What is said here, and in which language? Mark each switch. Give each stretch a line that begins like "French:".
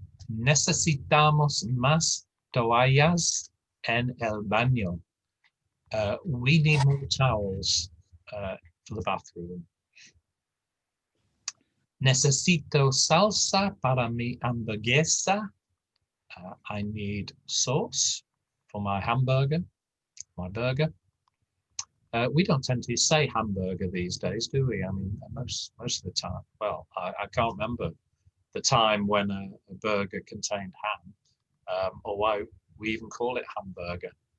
Spanish: Necesitamos más toallas en el baño.
English: We need more towels for the bathroom.
Spanish: Necesito salsa para mi hamburguesa.
English: I need sauce for my hamburger, my burger. We don't tend to say hamburger these days, do we? I mean, most of the time. Well, I can't remember the time when a burger contained ham, or why we even call it hamburger.